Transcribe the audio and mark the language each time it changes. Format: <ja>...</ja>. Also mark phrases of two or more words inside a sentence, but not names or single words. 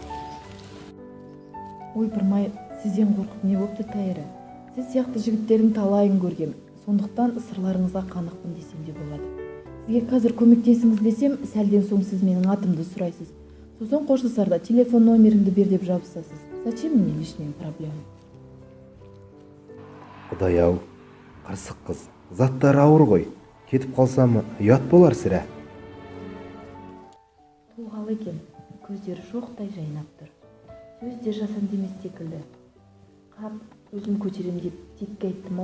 <kk>Ойпырмай, сізден қорқып не бопты Тайыры? Сіз сияқты жігіттердің талайын көргем. Сондықтан сырларыңызға қанықпын десем де болады. Сізге қазір көмектесіңіз десем, сәлден соң сіз менің атымды сұрайсыз. Сосын қоштасарда телефон номеріңді бер деп жабысасыз.</kk> <ru>Зачем мне лишние проблемы?</ru> <kk>Құдай-ау, қырсық қыз, заттары ауыр ғой. Кетіп қалсам, ұят болар сірә. Тұлғалы екен, көздері шоқтай жайнап тұр. Сөз де жасанды емес секілді. Қап, өзім көтерем деп текке айттым-ау.</kk>